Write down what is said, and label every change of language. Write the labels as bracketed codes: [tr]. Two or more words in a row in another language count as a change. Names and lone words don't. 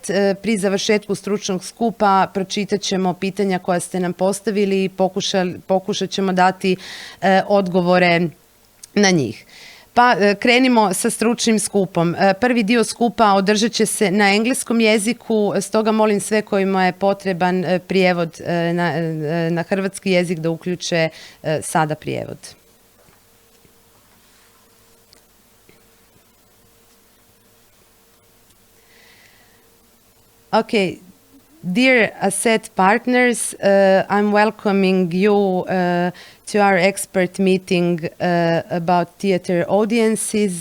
[hr] Pri završetku stručnog skupa pročitat ćemo pitanja koja ste nam postavili i pokušat ćemo dati odgovore na njih. Pa krenimo sa stručnim skupom. Prvi dio skupa održat će se na engleskom jeziku, stoga molim sve kojima je potreban prijevod na hrvatski jezik da uključe sada prijevod. [en] Okay. Dear ASSET partners, I'm welcoming you to our expert meeting about theater audiences.